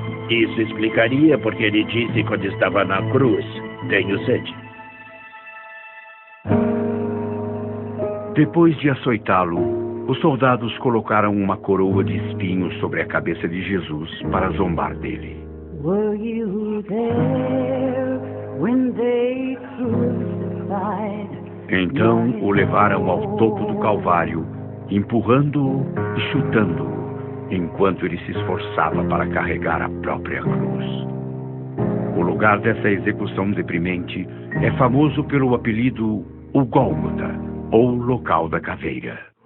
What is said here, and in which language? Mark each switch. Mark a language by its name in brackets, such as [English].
[Portuguese] Isso explicaria porque ele disse quando estava na cruz, tenho sede. Depois de açoitá-lo, os soldados colocaram uma coroa de espinhos sobre a cabeça de Jesus para zombar dele. [English] Were you there when they crucified? [Portuguese] Então o levaram ao topo do Calvário, empurrando-o e chutando-o, enquanto ele se esforçava para carregar a própria cruz. O lugar dessa execução deprimente é famoso pelo apelido o Gólgota, ou local da caveira.